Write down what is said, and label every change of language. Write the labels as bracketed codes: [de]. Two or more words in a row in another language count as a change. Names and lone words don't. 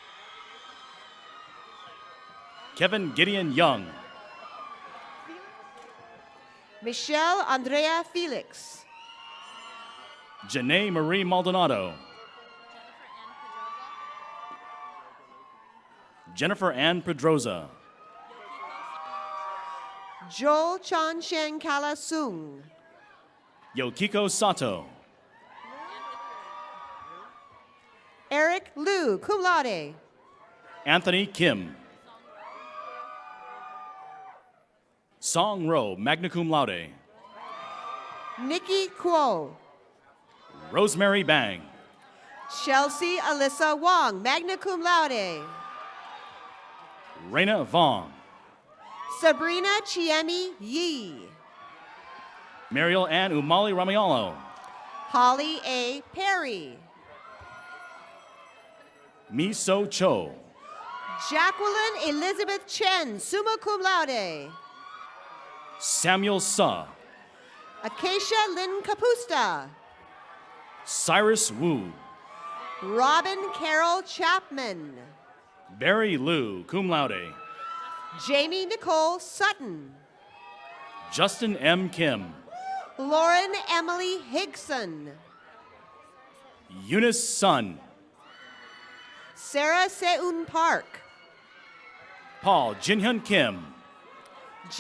[en] Kevin Gideon Young. Michelle Andrea Felix. Janae Marie Maldonado. Jennifer Ann Pedroza. Joel Chanshen Kalasung. Yokiko Sato. Eric Liu, [la] cum laude. [en] Anthony Kim. Song Ro, [la] magna cum laude. [en] Nikki Kuo. Rosemary Bang. Chelsea Alyssa Wong, [la] magna cum laude. [en] Raina Vong. Sabrina Chiemi Yi. Mariel Ann Umali Ramialo. Holly A. Perry. Miso Cho. Jacqueline Elizabeth Chen, [la] summa cum laude. [en] Samuel Suh. Acacia Lynn Capusta. Cyrus Wu. Robin Carol Chapman. Barry Liu, [la] cum laude. [en] Jamie Nicole Sutton. Justin M. Kim. Lauren Emily Higson. Eunice Sun. Sarah Seun Park. Paul Jinhyun Kim.